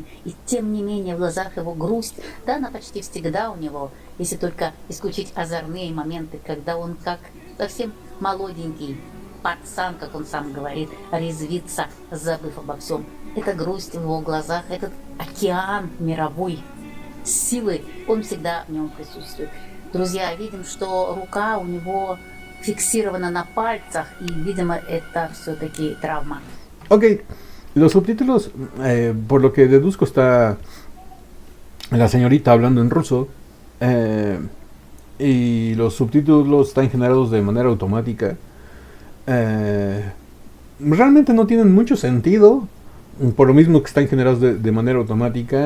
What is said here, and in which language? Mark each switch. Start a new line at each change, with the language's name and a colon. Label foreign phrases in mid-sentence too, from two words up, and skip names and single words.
Russian: И тем не менее в глазах его грусть, да, она почти всегда у него, если только исключить озорные моменты, когда он как совсем молоденький пацан, как он сам говорит, резвится, забыв обо всем. Это грусть в его глазах, этот океан мировой силы, он всегда в нем присутствует. Друзья, видим, что рука у него fixирована на пальцах, y видимо, это все-таки травма.
Spanish: Ok, los subtítulos, por lo que deduzco, está la señorita hablando en ruso, y los subtítulos están generados de manera automática. Realmente no tienen mucho sentido, por lo mismo que están generados de manera automática.